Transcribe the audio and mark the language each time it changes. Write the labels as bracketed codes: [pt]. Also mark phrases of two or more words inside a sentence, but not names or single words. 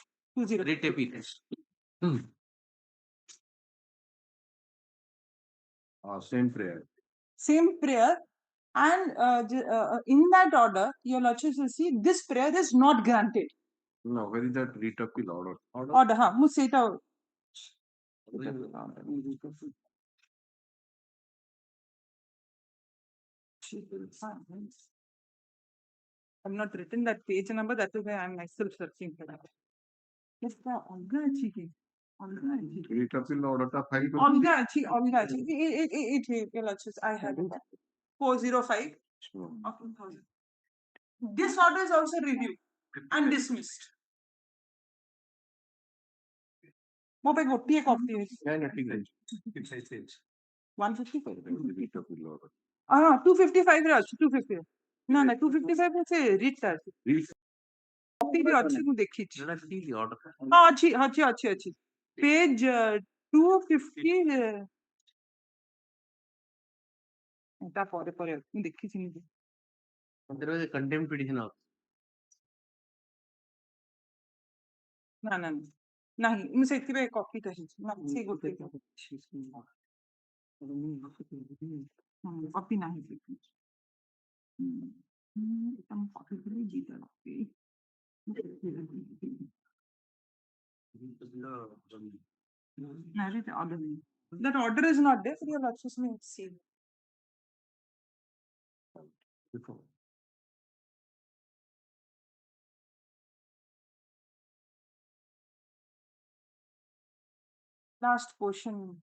[en] writ appeal. Same prayer. Same prayer, and in that order, your Lordship will see this prayer is not granted. No, where is that writ appeal order? Order, [or] ମୁଁ ସେଇଟା [en] I've not written that page number, that is why I'm myself searching for that. Yes, [or] ଅଲଗା ଅଛି କି ଅଲଗା ଅଛି [en] Writ appeal order ଟା file [or] ଅଲଗା ଅଛି [en] your Lordship, I have it. 405 of 2000. This order is also reviewed and dismissed. [or] ମୋ ପାଇଁ ଗୋଟିଏ କପି ଅଛି 155 [en] writ appeal order. [or] 255 ରେ ଅଛି 250 ନା 255 ରେ ସେ ରିଟ୍ ଟା ଅଛି କପି ବି ଅଛି ମୁଁ ଦେଖିଛି [en] Let us see the order. [or] ଅଛି page 250 ତା ପରେ ମୁଁ ଦେଖିଛି ନିଜେ [en] There was a contempt petition also. [or] ନା ନାହିଁ ମୁଁ ସେଥିପାଇଁ କପିଟା ହେଇଛି ନା ସେ ଗୋଟେ କପି ନାହିଁ ଏଟା ମୁଁ କପି କଲି ଦିଟା କପି [en] that order is not there, but your lordship may see. Last portion.